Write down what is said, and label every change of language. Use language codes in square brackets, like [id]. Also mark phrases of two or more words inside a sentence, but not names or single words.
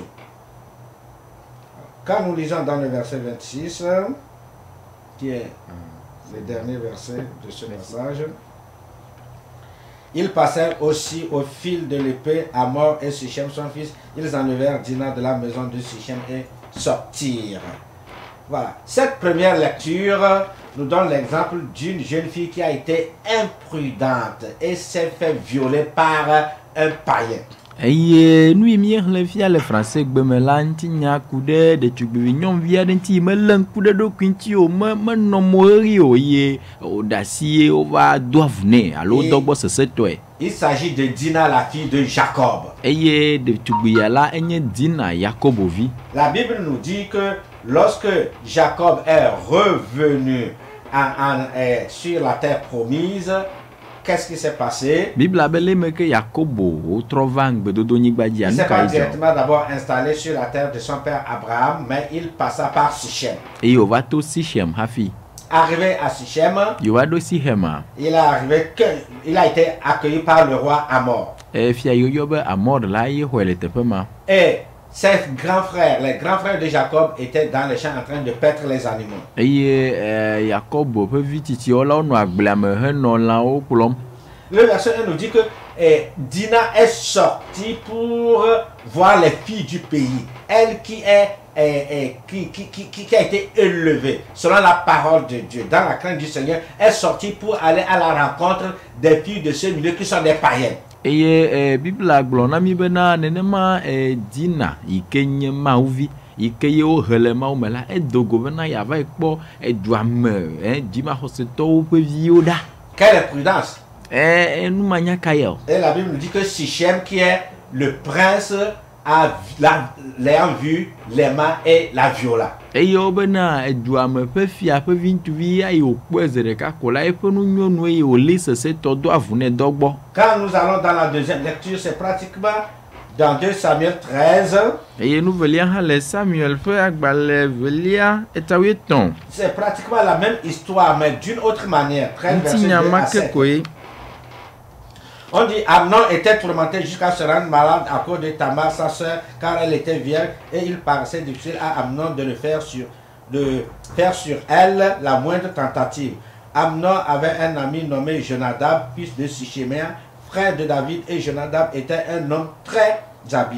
[fr] Quand nous lisons dans le verset 26, qui est le dernier verset de ce passage, ils passèrent aussi au fil de l'épée à mort et Sichem son fils. Ils enlevèrent Dina de la maison de Sichem et sortirent. Voilà. Cette première lecture nous donne l'exemple d'une jeune fille qui a été imprudente et s'est fait violer par un païen. [ee] Eye nu yi míexlẽ fia le français gbeme la ŋuti nya ku ɖe ɖetugbivi nyɔnuvi aɖe ŋuti yi melé ŋku ɖe ɖokui ŋuti o, menɔ mo ɣeɣi o eye wòɖe asi ye wova do avu nɛ alo wodɔ gbɔ sesetɔe. [fr] Il s'agit de Dina, la fille de Jacob. [ee] Eye ɖetugbia la enye Dina Yakobovi. [fr] La Bible nous dit que lorsque Jacob est revenu sur la terre promise, qu'est-ce qui s'est passé? [ee] Bibla be le me ke Yakobo wotrɔ va ŋgbedodonyigba dzi [fr] Il ne [ee] anu [fr] s'est [ee] ka [fr] pas [ee] yi zɔ. [fr] directement d'abord installé sur la terre de son père Abraham, mais il passa par Sichem. [ee] Eye wòva to Sichem hafi. [fr] Arrivé à Sichem, [ee] Yewoa ɖo Sichema. [fr] il a été accueilli par le roi Hamor. [ee] Fia yoyɔ be Amor la ye xɔe le teƒe ma. [fr] Et ses grands frères, les grands frères de Jacob, étaient dans les champs en train de paître les animaux. [ee] Eye Yakobo ƒe vi tsitsiwo la wonɔ agblea me henɔ lãwo kplɔm. [fr] Le verset 1 nous dit que Dina est sortie pour voir les filles du pays. Elle qui a été élevée selon la parole de Dieu, dans la crainte du Seigneur, est sortie pour aller à la rencontre des filles de ce milieu qui sont des païens. [ee] Eye Bibla gblɔ na mi bena nenema Dina yi ke nye Mawuvi yi ke ye wohe le Mawu me la edo go bena yeava yi kpɔ edua me dzimaxɔsetɔwo ƒe viwo ɖa. [fr] Quelle imprudence! [ee] Numanya ka ya o. [fr] Et la Bible nous dit que Sichem, qui est le prince, l'ayant vu, l'aima et la viola. [ee] Eye wo bena edua me ƒe fia ƒe vi ŋutsuvi ya yi wòkpɔe zi ɖeka ko la eƒe nu nyɔnu eye wòli sesetɔ do avu nɛ dɔ gbɔ. [fr] Quand nous allons dans la deuxième lecture, c'est pratiquement dans 2 Samuel 13. [ee] Eye nu velia hã le Samuel ƒe agbalẽ velia etawoe tɔn. [fr] C'est pratiquement la même histoire, mais d'une autre manière. 13 verset 2 [ee] Ŋutinya [fr] à [ee] ma [fr] 7. [ee] ke koe. [fr] On dit Amnon était tourmenté jusqu'à se rendre malade à cause de Tamar, sa sœur, car elle était vierge, et il paraissait difficile à Amnon de faire sur elle la moindre tentative. Amnon avait un ami nommé Jonadab, fils de Sichéméa, frère de David, et Jonadab était un homme très habile.